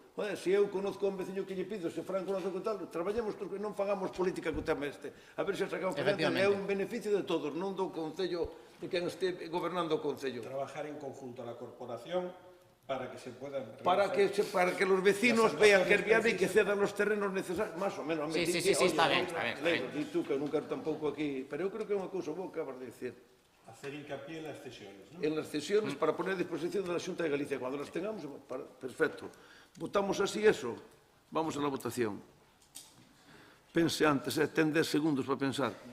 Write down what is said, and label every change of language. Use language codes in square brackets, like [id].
[gl] Joder, se eu conozco a un veciño que lle pido, se Fran conoce con tal, traballemos, non fagamos política co tema este. A ver se sacamos que é un beneficio de todos, non do Concello, de quen este gobernando o Concello. [es] Trabajar en conjunto a la corporación para que se puedan... Para que los vecinos vean que es viable y que cedan los terrenos necesarios, más o menos. [gl] Sí, está ben. E tú, que nunca tampouco aquí, pero eu creo que é unha cousa boa que acabas de decir. [es] Hacer hincapié en las cesiones, ¿no? En las cesiones para poner a disposición de la Xunta de Galicia. Cuando las tengamos, perfecto. Votamos así eso. Vamos a la votación. [gl] Pense antes, ten 10 segundos para pensar.